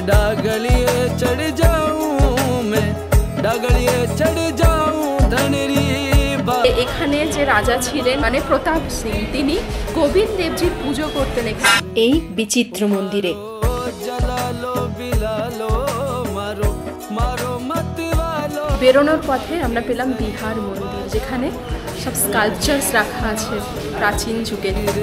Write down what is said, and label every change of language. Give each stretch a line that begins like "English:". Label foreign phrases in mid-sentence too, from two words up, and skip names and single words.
Rajasthani: डगलिए चढ़ जाऊं मैं डगलिए चढ़ जाऊं धनरी
Bangla: এখানে যে রাজা ছিলেন মানে প্রতাপ সিং, তিনি গোবিন্দ দেবজির পুজো করতেন এই বিচিত্র মন্দিরে। বেরোনোর পথে আমরা পেলাম বিহার মন্দির, যেখানে সব স্কাল্পচার্স রাখা আছে প্রাচীন যুগের।